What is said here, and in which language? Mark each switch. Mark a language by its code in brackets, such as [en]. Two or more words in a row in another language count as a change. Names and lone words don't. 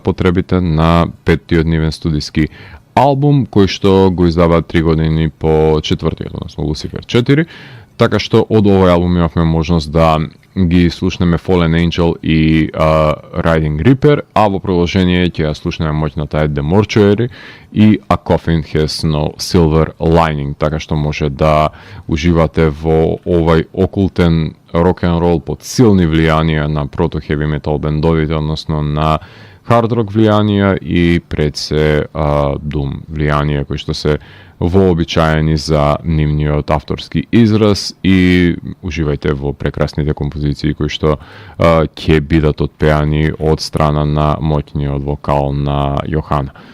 [mk] потребите на петтиот нивен студиски албум, кој што го издаваат 3 години по четвртиот, односно Lucifer 4, така што од овој албум имавме можност да ги слушнеме Fallen Angel и Riding Reaper, а во продолжение ќе ја слушнеме моќната The Mortuary и A Coffin Has No Silver Lining, така што може да уживате во овај окултен рок-н-рол под силни влијанија на прото-хеви метал бендовите, односно на хард рок влијанија и пред се дум влијанија кои што се вообичаени за нивниот авторски израз, и уживајте во прекрасните композиции кои што ќе бидат отпеани од страна на моќниот вокал на Јохана.